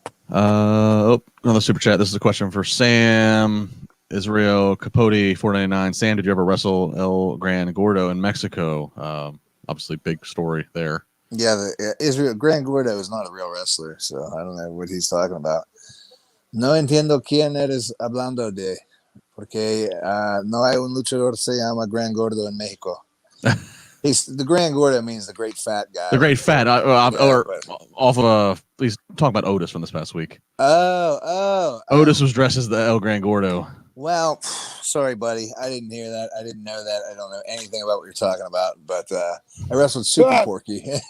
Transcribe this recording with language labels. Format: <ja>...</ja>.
<en>Another super chat. This is a question for Sam Israel Capote 499. Sam, did you ever wrestle El Gran Gordo in Mexico? Obviously, big story there. Yeah, Israel Gran Gordo is not a real wrestler, so I don't know what he's talking about.</en> <es>No entiendo quién eres hablando de, porque no hay un luchador se llama Gran Gordo en Mexico.</es> <en>The Gran Gordo means the great fat guy. The great fat, off of he's talking about Otis from this past week. Otis was dressed as the El Gran Gordo. Well, sorry, buddy. I didn't hear that. I didn't know that. I don't know anything about what you're talking about. But I wrestled Super Porky.</en>